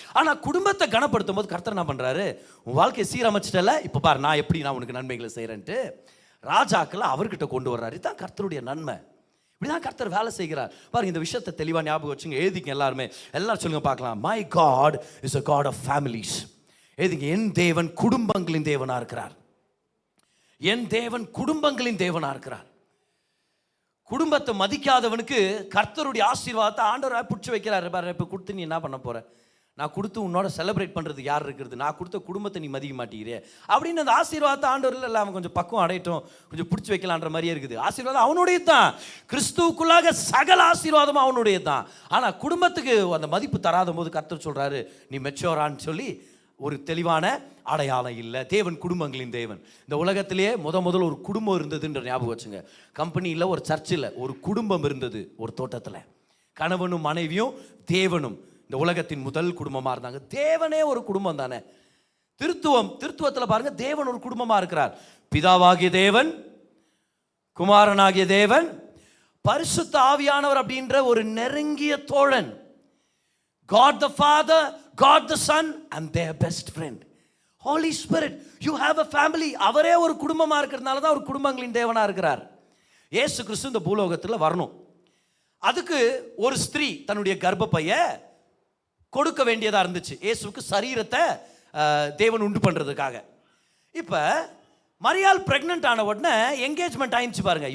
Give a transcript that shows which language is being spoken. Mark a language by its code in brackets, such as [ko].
[ta] ஆனால் குடும்பத்தை கனப்படுத்தும் போது கர்த்தர் என்ன பண்ணுறாரு, உன் வாழ்க்கையை சீரமைச்சிட்டல, இப்போ பாரு நான் எப்படி நான் உனக்கு நன்மைகளை செய்கிறேன்ட்டு ராஜாக்களை அவர்கிட்ட கொண்டு வர்றாரு. இதுதான் கர்த்தருடைய நன்மை. இப்படிதான் கர்த்தர் வேலை செய்கிறார். பாருங்க, இந்த விஷயத்தை தெளிவாக ஞாபகம் வச்சுங்க, எழுதிங்க எல்லாருமே. எல்லாரும் சொல்லுங்க பார்க்கலாம். [en] My God is a God of families. [ta] எழுதிங்க, என் தேவன் குடும்பங்களின் தேவனா இருக்கிறார். என் தேவன் குடும்பங்களின் தேவனா இருக்கிறார். குடும்பத்தை மதிக்காதவனுக்கு கர்த்தருடைய ஆசீர்வாதத்தை ஆண்டவராக பிடிச்சி வைக்கிறாரு. பாரு, இப்போ கொடுத்து நீ என்ன பண்ண போற, நான் கொடுத்து உன்னோட செலிப்ரேட் பண்ணுறது யார் இருக்கிறது, நான் கொடுத்த குடும்பத்தை நீ மதிக்க மாட்டேங்கிறே அப்படின்னு அந்த ஆசீர்வாதத்தை ஆண்டவரில் இல்லை, அவன் கொஞ்சம் பக்குவம் அடையட்டும், கொஞ்சம் பிடிச்சி வைக்கலான்ற மாதிரியே இருக்குது. ஆசீர்வாதம் அவனுடைய தான், கிறிஸ்துவுக்குள்ளாக சகல ஆசீர்வாதமும் அவனுடைய தான். ஆனால் குடும்பத்துக்கு அந்த மதிப்பு தராத போது கர்த்தர் சொல்கிறாரு, நீ மெச்சோரான்னு சொல்லி ஒரு தெளிவான அடையாளம் இல்லை. தேவன் குடும்பங்களின் தேவன். இந்த உலகத்திலேயே முதல் ஒரு குடும்பம் இருந்ததுன்ற ஞாபகம் வச்சுங்க. கம்பெனியில், ஒரு சர்ச்சில் ஒரு குடும்பம் இருந்தது, ஒரு தோட்டத்தில் கணவனும் மனைவியும் தேவனும் இந்த உலகத்தின் முதல் குடும்பமாக இருந்தாங்க. தேவனே ஒரு குடும்பம் தானே. திருத்துவத்தில் பாருங்க, தேவன் ஒரு குடும்பமாக இருக்கிறார். பிதாவாகிய தேவன், குமாரனாகிய தேவன், பரிசுத்த ஆவியானவர் அப்படின்ற ஒரு நெருங்கிய தோழன். [en] God the Father, God the Son and their best friend Holy Spirit. You have a family. [ta] அவரே ஒரு குடும்பமா இருக்கிறதுனால தான் ஒரு குடும்பங்களின் தேவனா இருக்கிறார். இயேசு கிறிஸ்து இந்த பூலோகத்தில் வரணும். அதுக்கு ஒரு ஸ்திரீ தன்னுடைய கர்ப்பப்பையை கொடுக்க வேண்டியதா இருந்துச்சு, இயேசுக்கு சரீரத்தை தேவன் உண்டு பண்றதுக்காக. இப்ப மரியாள் பிரெக்னன்ட் ஆன உடனே என்கேஜ்மெண்ட் ஆயிடுச்சு பாருங்க.